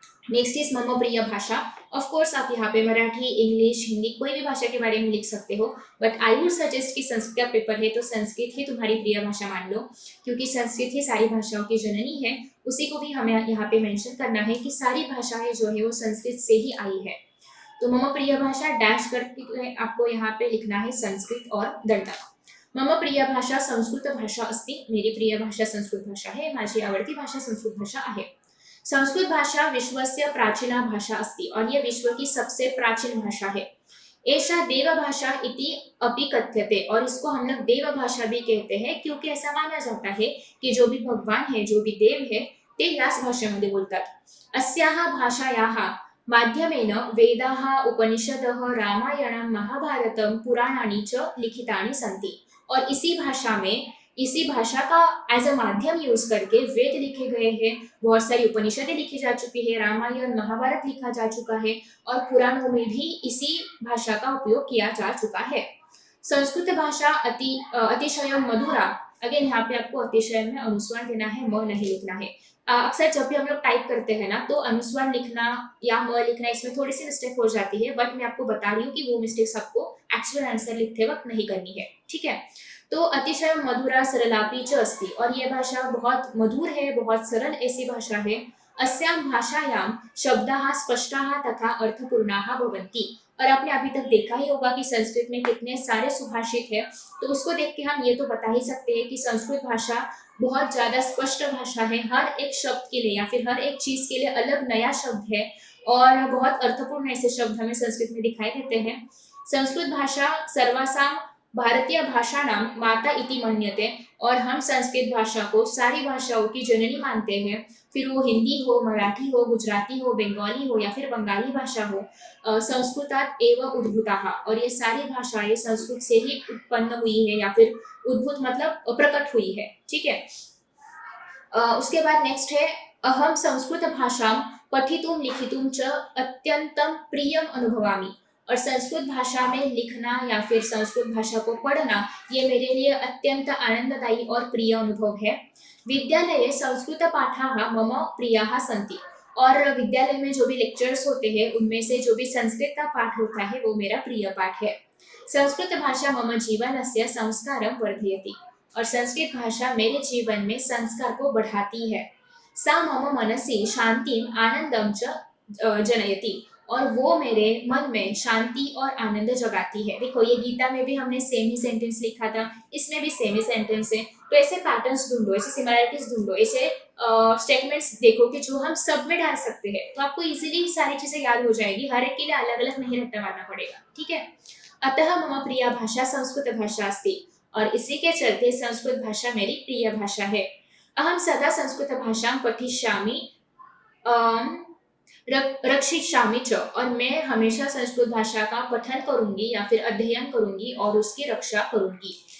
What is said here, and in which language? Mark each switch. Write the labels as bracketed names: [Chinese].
[Hindi] Next is मम प्रिय भाषा। ऑफ कोर्स आप यहाँ पे मराठी, इंग्लिश, हिंदी कोई भी भाषा के बारे में लिख सकते हो, बट आई वुड सजेस्ट कि संस्कृत का पेपर है तो संस्कृत ही तुम्हारी प्रिय भाषा मान लो, क्योंकि संस्कृत ही सारी भाषाओं की जननी है। उसी को भी हमें यहाँ पे मेंशन करना है कि सारी भाषाएं जो है वो संस्कृत से ही आई है। तो मम प्रिय भाषा डैश करके आपको यहाँ पे लिखना है संस्कृत और दंडक। [Sanskrit] मम प्रिय भाषा संस्कृत भाषा अस्ति। [Hindi] मेरी प्रिय भाषा संस्कृत भाषा है, [Marathi] माझी आवडती भाषा संस्कृत भाषा आहे। [Sanskrit] संस्कृत भाषा विश्वस्य प्राचीना भाषा अस्ति। [Hindi] और ये विश्व की सबसे प्राचीन भाषा है। [Sanskrit] एषा देव भाषा इति अपि कथ्यते। [Hindi] और इसको हम लोग देव भाषा भी कहते हैं क्योंकि ऐसा माना जाता है कि जो भी भगवान है, जो भी देव है, [Marathi] ते याच भाषेमध्ये बोलतात। [Sanskrit] अस्याः भाषायाः माध्यमेन वेदाः, उपनिषदः, रामायणं, महाभारतं, पुराणानि च लिखितानि सन्ति। [Hindi] और इसी भाषा का एज अ माध्यम यूज करके वेद लिखे गए हैं, बहुत सारी उपनिषदें लिखी जा चुकी है, रामायण, महाभारत लिखा जा चुका है और पुराणों में भी इसी भाषा का उपयोग किया जा चुका है। [Sanskrit] संस्कृत भाषा अतिशय मधुरा। [Hindi] अगेन यहाँ पे आपको अतिशय में अनुस्वार देना है, म नहीं लिखना है। अक्सर जब भी हम लोग टाइप करते हैं ना तो अनुस्वार लिखना या म लिखना इसमें थोड़ी सी मिस्टेक हो जाती है, बट मैं आपको बता रही हूँ कि वो मिस्टेक्स आपको एक्चुअल आंसर लिखते वक्त नहीं करनी है। ठीक है, तो [Sanskrit] अतिशय मधुरा सरलापी च अस्ति। [Hindi] और ये भाषा बहुत मधुर है, बहुत सरल ऐसी भाषा है। [Sanskrit] अस्याम भाषायां शब्दाः स्पष्टाः तथा अर्थपूर्णाः भवन्ति। [Hindi] और आपने अभी तक देखा ही होगा कि संस्कृत में कितने सारे सुभाषित है, तो उसको देख के हम ये तो बता ही सकते हैं कि संस्कृत भाषा बहुत ज्यादा स्पष्ट भाषा है। हर एक शब्द के लिए या फिर हर एक चीज के लिए अलग नया शब्द है और बहुत अर्थपूर्ण ऐसे शब्द हमें संस्कृत में दिखाई देते हैं। [Sanskrit] संस्कृत भाषा सर्वासाम भारतीय भाषा नाम माता इति मन्यते। [Hindi] और हम संस्कृत भाषा को सारी भाषाओं की जननी मानते हैं, फिर वो हिंदी हो, मराठी हो, गुजराती हो, बंगाली हो या फिर बंगाली भाषा हो। [Sanskrit] संस्कृतात एव उद्भूताः। [Hindi] और ये सारी भाषाएं संस्कृत से ही उत्पन्न हुई है या फिर उद्भूत मतलब प्रकट हुई है। ठीक है, उसके बाद नेक्स्ट है [Sanskrit] अहम संस्कृत भाषा पठितुम लिखितुम च अत्यंतम प्रियम अनुभवामि। [Hindi] और संस्कृत भाषा में लिखना या फिर संस्कृत भाषा को पढ़ना ये मेरे लिए अत्यंत आनंददायी और प्रिय अनुभव है। [Sanskrit] विद्यालये संस्कृतपाठाः मम प्रियाः सन्ति। [Hindi] और विद्यालय में जो भी लेक्चर्स होते हैं उनमें से जो भी संस्कृत का पाठ होता है वो मेरा प्रिय पाठ है। [Sanskrit] संस्कृत भाषा मम जीवनस्य संस्कारं वर्धयति। [Hindi] और संस्कृत भाषा मेरे जीवन में संस्कार को बढ़ाती है। [Sanskrit] सा मम मनसि शांतिम आनंदम च जनयति। [Hindi] और वो मेरे मन में शांति और आनंद जगाती है। देखो ये गीता में भी हमने सेम ही सेंटेंस लिखा था, इसमें भी सेम ही सेंटेंस है। तो ऐसे पैटर्न्स ढूंढो, ऐसे सिमिलैरिटीज ढूंढो, ऐसे स्टेटमेंट्स देखो कि जो हम सब में डाल सकते हैं, तो आपको इजीली सारी चीजें याद हो जाएगी। हर एक के लिए अलग अलग नहीं रट्टा मारना पड़ेगा, ठीक है। [Sanskrit] अतः मम प्रिय भाषा संस्कृत भाषा अस्ति। [Hindi] और इसी के चलते संस्कृत भाषा मेरी प्रिय भाषा है। [Sanskrit] अहम सदा संस्कृत भाषा पठिष्यामि रक्षिष्यामि च। [Hindi] और मैं हमेशा संस्कृत भाषा का पठन करूंगी या फिर अध्ययन करूंगी और उसकी रक्षा करूंगी।